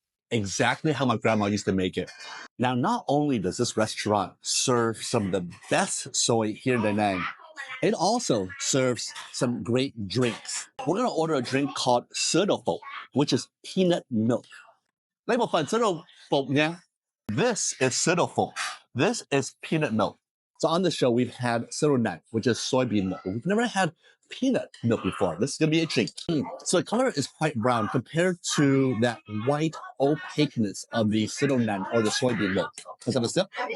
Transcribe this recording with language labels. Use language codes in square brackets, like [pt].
[en] Exactly how my grandma used to make it. Now, not only does this restaurant serve some of the best soy here in Da Nang, it also serves some great drinks. We're gonna order a drink called sữa đậu phộng, which is peanut milk. [vi] Lấy một phần sữa đậu phộng nha. [en] This is sữa đậu phộng. This is peanut milk. So on the show, we've had sữa đậu nành, which is soybean milk. We've never had peanut milk before. This is gonna be a treat. So the color is quite brown compared to that white opaqueness of the sữa đậu nành or the soybean milk. Let's have a sip.